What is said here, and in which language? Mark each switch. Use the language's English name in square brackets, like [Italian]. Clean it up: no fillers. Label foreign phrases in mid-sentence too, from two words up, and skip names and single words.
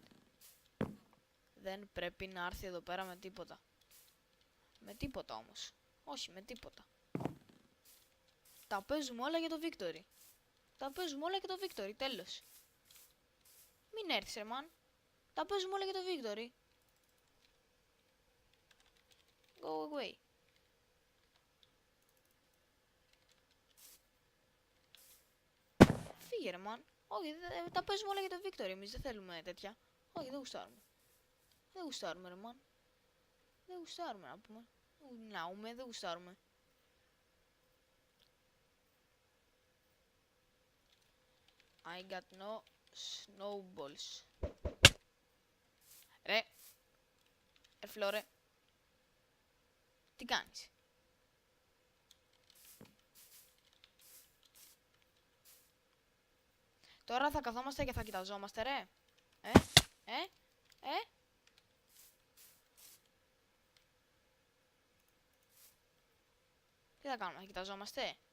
[Greek] Δεν πρέπει να έρθει εδώ πέρα με τίποτα. Με τίποτα όμως. Όχι, με τίποτα. Τα παίζουμε όλα για το victory. Τα παίζουμε όλα για το victory, τέλος. Μην έρθεις ρε man. Τα παίζουμε όλα για το victory. [English] Go away. [Greek] Φύγε ρε man. Όχι, τα παίζουμε όλα για το victory, εμείς δεν θέλουμε τέτοια. Όχι, δεν γουστάρουμε. Δεν γουστάρουμε ρε man. Δεν γουστάρουμε να πούμε. Ναούμε, δεν γουστάρουμε. [English] I got no snowballs. [Greek] Ρε. Φλόρε. Τι κάνεις? Τώρα θα καθόμαστε και θα κοιταζόμαστε ρε. Τι θα κάνουμε, θα κοιταζόμαστε?